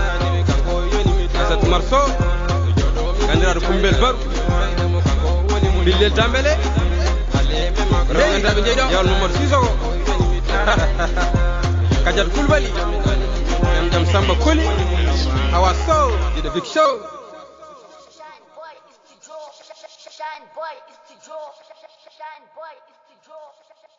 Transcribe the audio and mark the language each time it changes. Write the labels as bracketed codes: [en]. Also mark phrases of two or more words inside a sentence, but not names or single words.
[ff] Aissat Oumar Sow kandiraɗo Kumbel Baru Billel Dambélé rewendaɓe jeyɗo yawal Mamadou Sissoko Kadiat Koulibaly jam Samba Koli Awa Sow jiɗo Big Show [en] Shine boy, it's the draw. Shine boy, it's the draw.